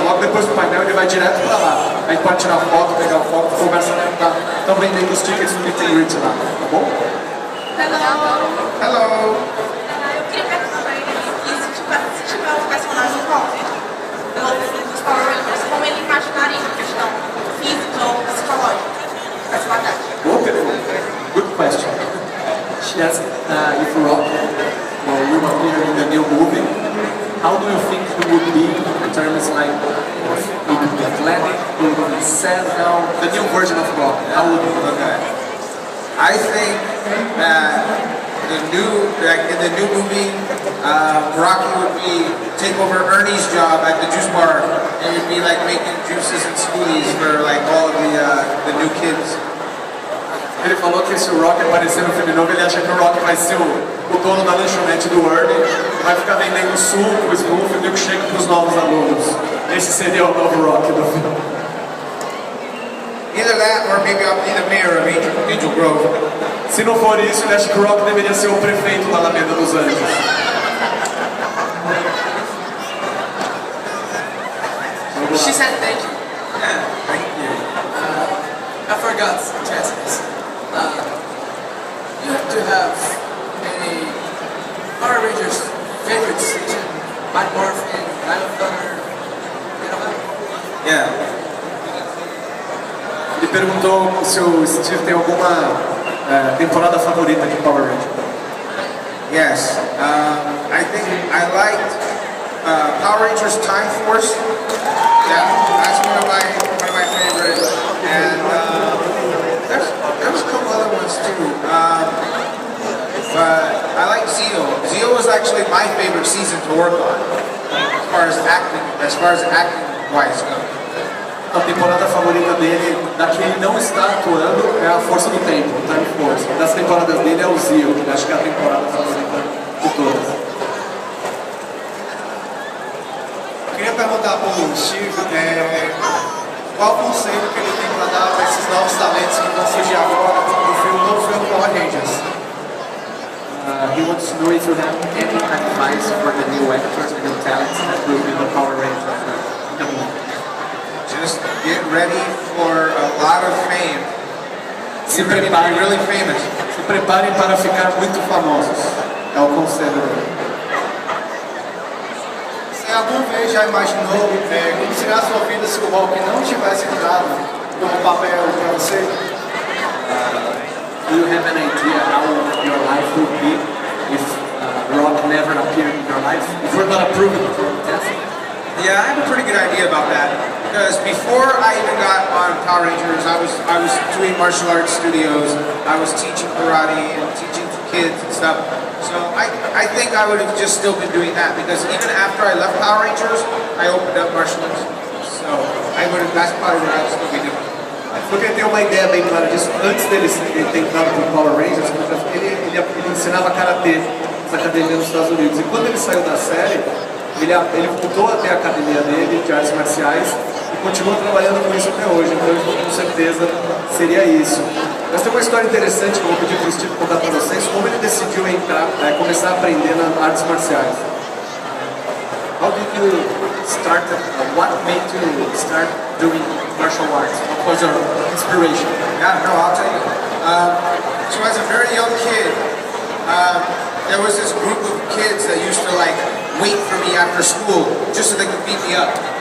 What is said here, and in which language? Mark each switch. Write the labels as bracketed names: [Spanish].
[Portuguese] Logo depois do painel ele vai direto para lá. A gente pode tirar foto, pegar foto, conversa lá, estão vendendo os tickets do meet and greet lá, tá bom? [English] Hello. [Portuguese] Eu queria perguntar pra ele se tiver um personagem dos Power Rangers, como ele imaginaria a questão física ou psicológica dessa batalha. Boa pergunta. [English] Good question. She asked if Rock will appear in the new movie. How do you think he would be in terms like he could be athletic, he would be sad now, the new version of Rock? How would he look at it? I think that in the new movie, Rocky would be take over Ernie's job at the juice bar, and you'd be like making juices and smoothies for like all of the new kids. [Portuguese] Ele falou que se o Rock aparecer no filme novo, ele acha que o Rock vai ser o dono da lanchonete do Ernie, vai ficar vendendo suco, smoothie, milkshake para os novos alunos. Esse seria o novo Rock do filme. [English] Either that, or maybe I'll be the mayor of Angel Grove. [Portuguese] Se não for isso, ele acha que o Rock deveria ser o prefeito da Alameda dos Anjos. [English] She said thank you. Yeah, thank you. I forgot to ask this. You have to have any Power Rangers favorite season? Mighty Morphin, Night of Thunder, you know that? Yeah. [Portuguese] Ele perguntou se o Steve tem alguma temporada favorita de Power Rangers. [English] Yes. I think I liked Power Rangers Time Force. Yeah, that's one of my favorites. And there's a couple other ones too. But I like Zeo. Zeo was actually my favorite season to work on, as far as acting wise goes. [Portuguese] A temporada favorita dele, da que ele não está atuando, é a Força do Tempo, o Time Force. Das temporadas dele é o Zio, que acho que é a temporada favorita de todas. Eu queria perguntar para o Steve qual o conselho que ele tem para dar para esses novos talentos que vão surgir agora no novo filme Power Rangers. [English] He wants to know if you have any advice for the new actors and new talents that will be the Power Rangers in the movie. Just get ready for a lot of fame. [Portuguese] Se [English] You're going to [Portuguese] preparem, [English] be really famous. [Portuguese] se preparem para ficar muito famosos. É o conselho dele. Você alguma vez já imaginou como seria a sua vida se o Rock não tivesse entrado como papel para você? [English] Do you have an idea how your life would be if Rock never appeared in your life? If you're not approved for the test? Yeah, I have a pretty good idea about that. Because before I even got on Power Rangers, I was doing martial arts studios. I was teaching karate and teaching kids and stuff. So I think I would have just still been doing that because even after I left Power Rangers, I opened up martial arts. So that's probably what I would still be doing. [Portuguese] Porque ele tem uma ideia bem clara disso. Antes dele ter entrado para o Power Rangers, ele ensinava karatê na academia nos Estados Unidos. E quando ele saiu da série, ele voltou a ter a academia dele de artes marciais e continua trabalhando com isso até hoje. Então, com certeza, seria isso. Mas tem uma história interessante que eu vou pedir para o Steve contar para vocês, como ele decidiu começar a aprender nas artes marciais. [English] How did you start, what made you start doing martial arts? What was your inspiration? Yeah, no, I'll tell you. So as a very young kid, there was this group of kids that used to wait for me after school just so they could beat me up.